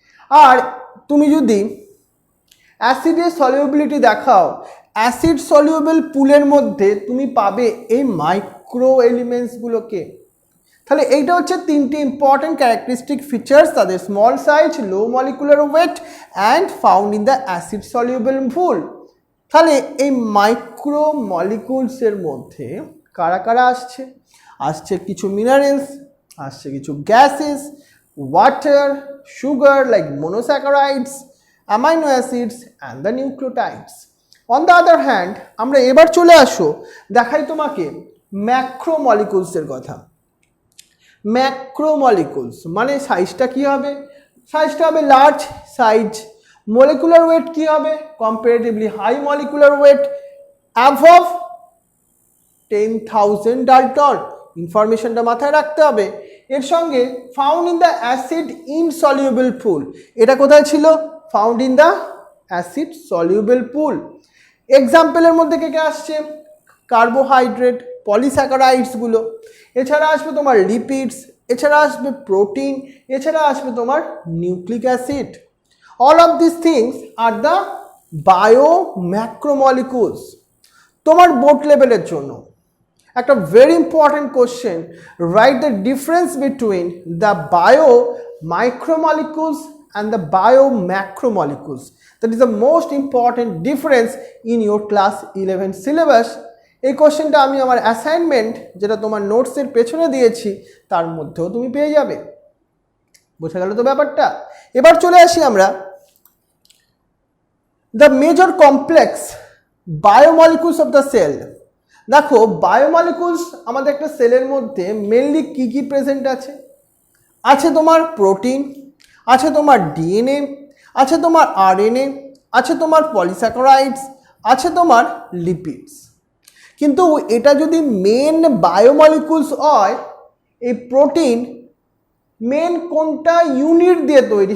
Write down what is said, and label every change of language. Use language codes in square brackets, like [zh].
[bn] আর তুমি যদি অ্যাসিডের সলিউবিলিটি দেখাও, অ্যাসিড সলিউবল পুলের মধ্যে তুমি পাবে এই মাইক্রো এলিমেন্টসগুলোকে। তাহলে এইটা হচ্ছে তিনটে [en] Important characteristic features তাদের, small size, low molecular weight and found in the acid soluble pool. [bn] তাহলে এই মাইক্রো মলিকুলসের মধ্যে কারা কারা আসছে? আসছে কিছু মিনারেলস, আসছে কিছু gases, [en] water, sugar like monosaccharides, amino acids and the nucleotides. On the other hand, [bn] আমরা এবার চলে আসো দেখাই তোমাকে ম্যাক্রোমলিকুলসের কথা। ম্যাক্রোমলিকুলস মানে সাইজটা কি হবে? সাইজটা হবে লার্জ সাইজ। [en] Molecular weight কি হবে? Comparatively high molecular weight, above 10,000 dalton. [bn] ইনফরমেশনটা মাথায় রাখতে হবে। এর সঙ্গে [en] found in the acid insoluble pool, [bn] এটা কোথায় ছিল? [en] Found in the acid soluble pool. [bn] এক্সাম্পলের মধ্যে কে কে আসছে? কার্বোহাইড্রেট, পলিস্যাকারাইডসগুলো, এছাড়া আসবে তোমার লিপিডস, এছাড়া আসবে প্রোটিন, এছাড়া আসবে তোমার nucleic acid. [en] All of this things are the biomacromolecules. [bn] তোমার বোর্ড লেভেলের জন্য একটা [en] very important question, write the difference between the biomicromolecules and the biomacromolecules. That is the most important difference in your class 11 syllabus. [bn] এই কোশ্চেনটা আমি আমার assignment যেটা তোমার নোটসের পেছনে দিয়েছি তার মধ্যেও তুমি পেয়ে যাবে। বোঝা গেল তো ব্যাপারটা? এবার চলে আসি আমরা [en] the major complex biomolecules of the cell. [bn] দেখো বায়োমলিকুলস আমাদের একটা সেলের মধ্যে মেনলি কি কি প্রেজেন্ট আছে? আছে তোমার প্রোটিন, আছে তোমার ডিএনএ, আছে তোমার আরএনএ, আছে তোমার পলিস্যাকারাইডস, আছে তোমার লিপিডস। কিন্তু এটা যদি মেন বায়োমলিকুলস হয়, এই প্রোটিন মেন কোনটা ইউনিট দিয়ে তৈরি?